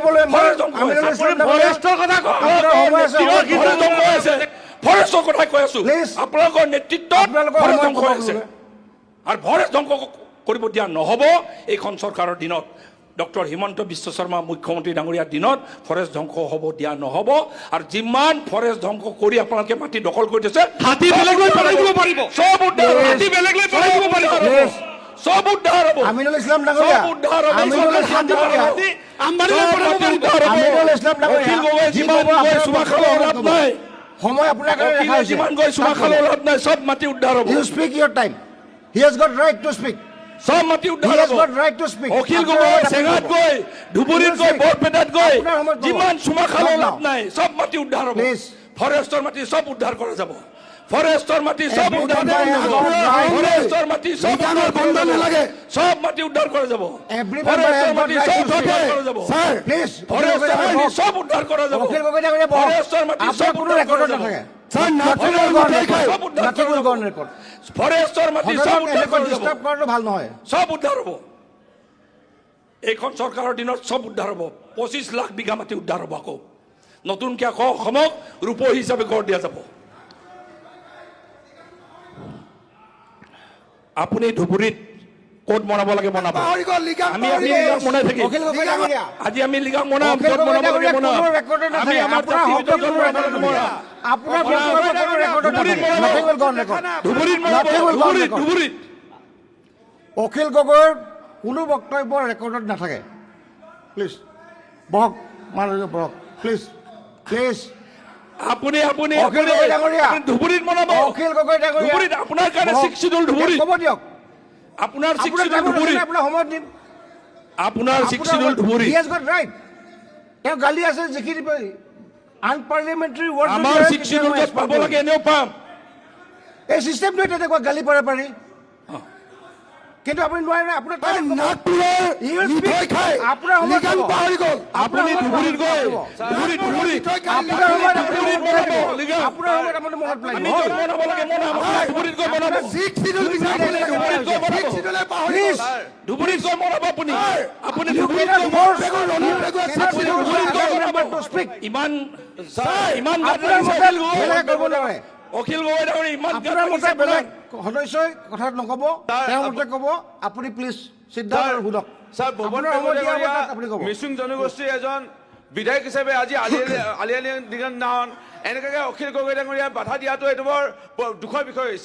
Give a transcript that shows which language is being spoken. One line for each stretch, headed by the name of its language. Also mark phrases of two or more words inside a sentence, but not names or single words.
Assamese: ফৰেষ্টৰ কথা কৈ আছো আপোনালোকৰ নেতৃত্বত ফৰেষ্ট ধ্বংস হৈ আছে আৰু ফৰেষ্ট ধ্বংস কৰিব দিয়া নহ'ব এইখন চৰকাৰৰ দিনত ডক্টৰ হিমন্ত বিশ্ব শৰ্মা মুখ্যমন্ত্ৰী ডাঙৰীয়াৰ দিনত ফৰেষ্ট ধ্বংস হ'ব দিয়া নহ'ব আৰু যিমান ফৰেষ্ট ধ্বংস কৰি আপোনালোকে মাটি দখল কৰি দিছে হাতী বেলেগ লৈ পেলাই দিব পাৰিব চব উদ্ধাৰ হাতী বেলেগ লৈ পেলাই দিব পাৰিব সব উদ্ধার হবো আমিনুল ইসলাম ডাঙৰীয়া সব উদ্ধার হবো আমিনুল ইসলাম ডাঙৰীয়া আমিনুল ইসলাম ডাঙৰীয়া যিমান গৈ সুমা খাব লাভ নাই সময় আপোনাৰ কাৰণে ৰাখা হৈছে যিমান গৈ সুমা খাব লাভ নাই সব মাটি উদ্ধাৰ হবো
English: You speak your time he has got right to speak
Assamese: সব মাটি
English: He
Assamese: উদ্ধাৰ
English: has
Assamese: হ'ব
English: got right to speak.
Assamese: অখিল আপোনাৰ গগৈ সময়ত আপুনি চেঙাত ক'ব। গৈ ধুবুৰীত গৈ বৰপেটাত গৈ আপোনাৰ সময়ত ক'ব। যিমান চুমা খালেও
English: Stop
Assamese: লাভ
English: now.
Assamese: নাই সব মাটি উদ্ধাৰ হ'ব
English: Please.
Assamese: ফৰেষ্টৰ মাটি সব উদ্ধাৰ কৰা যাব ফৰেষ্টৰ মাটি সব
English: Everybody
Assamese: উদ্ধাৰ কৰা
English: has
Assamese: যাব
English: got right.
Assamese: ফৰেষ্টৰ মাটি সব উদ্ধাৰ কৰা যাব সব মাটি উদ্ধাৰ কৰা যাব
English: Everybody
Assamese: ফৰেষ্টৰ
English: has got
Assamese: মাটি
English: right
Assamese: সব
English: to
Assamese: উদ্ধাৰ
English: speak.
Assamese: কৰা যাব
English: Sir, Please.
Assamese: ফৰেষ্টৰ মাটি সব উদ্ধাৰ কৰা যাব অখিল গগৈ ডাঙৰীয়া বহক। ফৰেষ্টৰ মাটি আপোনাৰ সব কোনো উদ্ধাৰ কৰা ৰেকৰ্ডত যাব নাথাকে। স্যার
English: Nothing will go on record.
Assamese: সব উদ্ধাৰ
English: Nothing
Assamese: কৰা
English: will
Assamese: যাব
English: go on record.
Assamese: ফৰেষ্টৰ মাটি সব সদনক উদ্ধাৰ এনেকৈ কৰা যাব ডিষ্টাৰ্ব কৰাটো ভাল নহয়। সব উদ্ধাৰ হ'ব এইখন চৰকাৰৰ দিনত সব উদ্ধাৰ হ'ব 25 লাখ বিঘা মাটি উদ্ধাৰ হ'ব আকৌ নতুনকৈ আকৌ অসমক ৰূপহী হিচাপে গঢ় দিয়া যাব আপুনি ধুবুৰীত ক'ত বনাব লাগে বনাব আমি লিগাং বনাই থাকিম অখিল গগৈ ডাঙৰীয়া। আজি আমি লিগাং বনাম অখিল ক'ত গগৈ বনাব লাগে ডাঙৰীয়া বনাম কোনো ৰেকৰ্ডত আমি নাথাকে। আমাৰ আপোনাৰ জাতিৰ শব্দ ভিতৰত কোনো বনাব ৰেকৰ্ডত লাগে নাথাকে। আপোনাৰ বনাম। বক্তব্য কোনো ৰেকৰ্ডত ধুবুৰীত নাথাকে। বনাব।
English: Nothing will go on record.
Assamese: ধুবুৰীত বনাব
English: Nothing will go on
Assamese: ধুবুৰীত
English: record.
Assamese: ধুবুৰীত অখিল গগৈৰ কোনো বক্তব্য ৰেকৰ্ডত নাথাকে প্লিজ বহক মানুহজন বহক প্লিজ প্লিজ আপুনি আপুনি অখিল গগৈ ডাঙৰীয়া। আপুনি ধুবুৰীত বনাব অখিল গগৈ ডাঙৰীয়া ধুবুৰীত আপোনাৰ কাৰণে বহক। 6 শিডিউল ধুবুৰীত ক'ব দিয়ক আপোনাৰ 6 আপোনাৰ শিডিউল টাইমত ধুবুৰীত আছে, আপোনাৰ সময়ত দিম আপোনাৰ 6 শিডিউল ধুবুৰীত
English: He has got right.
Assamese: তেওঁ গালি আছে যিখিনি আনপাৰ্লিয়ামেণ্টাৰী আমাৰ 6 শিডিউল য'ত পাব লাগে এনেও পাম এই চিষ্টেমটোৱে তেনেকুৱা গালি পাৰে পাৰি কিন্তু আপুনি নোৱাৰে নহয়, আপোনাৰ time ক'ব।
English: He will speak.
Assamese: আপোনাৰ সময়ত ক'ব। আপুনি ধুবুৰীত গৈ ধুবুৰীত আপোনাৰ সময়ত আপুনি ধুবুৰীত মনত পেলাই দিব। লিগাং। আপোনাৰ সময়ত আপুনি মনত পেলাই আমি দিব। য'ত বনাব লাগে বনাম আপুনি ধুবুৰীত গৈ বনাব ধুবুৰীত গৈ বনাব
English: Please.
Assamese: ধুবুৰীত গৈ বনাব আপুনি আপুনি
English: You
Assamese: ধুবুৰীত
English: cannot
Assamese: গৈ
English: force
Assamese: আপুনি ধুবুৰীত গৈ বনাব
English: to speak.
Assamese: ইমান ইমান আপোনাৰ মতে বেলেগে ক'ব নোৱাৰে। অখিল গগৈ ডাঙৰীয়া ইমান গাত আপোনাৰ মতে লাগিছে বেলেগ সদস্যই কথা নক'ব তেওঁৰ মতে ক'ব আপুনি প্লিজ সিদ্ধান্ত আৰু শুনক স্যার ভুবন আপোনাৰ সময় দিয়া ডাঙৰীয়া অৱস্থাত আপুনি ক'ব মিচিং জনগোষ্ঠীৰ এজন বিধায়ক হিচাপে আজি আলি দিগান নাহন এনেকৈ অখিল গগৈ ডাঙৰীয়া বাধা দিয়াটো এইটো বৰ দুখৰ বিষয় হৈছে